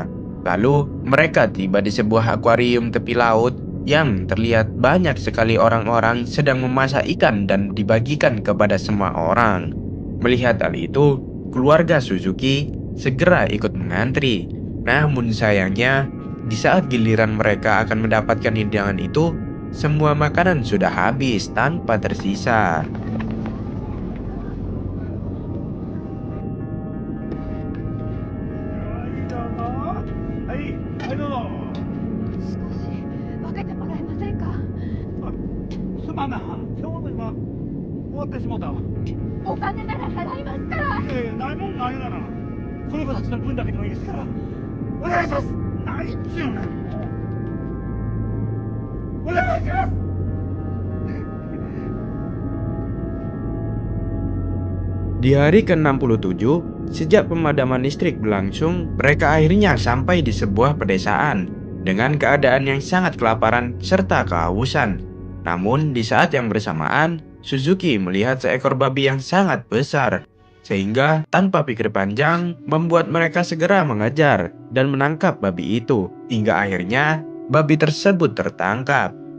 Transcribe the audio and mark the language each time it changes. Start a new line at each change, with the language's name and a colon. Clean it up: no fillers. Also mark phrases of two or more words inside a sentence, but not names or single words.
Indonesian: Lalu, mereka tiba di sebuah akuarium tepi laut yang terlihat banyak sekali orang-orang sedang memasak ikan dan dibagikan kepada semua orang. Melihat hal itu, keluarga Suzuki segera ikut mengantri. Namun sayangnya, di saat giliran mereka akan mendapatkan hidangan itu, semua makanan sudah habis tanpa tersisa.
Japanese: 少し分けてもらえませんか。すまんな。ちょうど今終わってしもうたわ。お金なら払いますから。ないもんないがな。この子たちの分だけでもいいですから。お願いします。ないっちゅうねん。お願いします。
Indonesian: Di hari ke-67, sejak pemadaman listrik berlangsung, mereka akhirnya sampai di sebuah pedesaan dengan keadaan yang sangat kelaparan serta kehausan. Namun, di saat yang bersamaan, Suzuki melihat seekor babi yang sangat besar, sehingga tanpa pikir panjang, membuat mereka segera mengejar dan menangkap babi itu, hingga akhirnya babi tersebut tertangkap.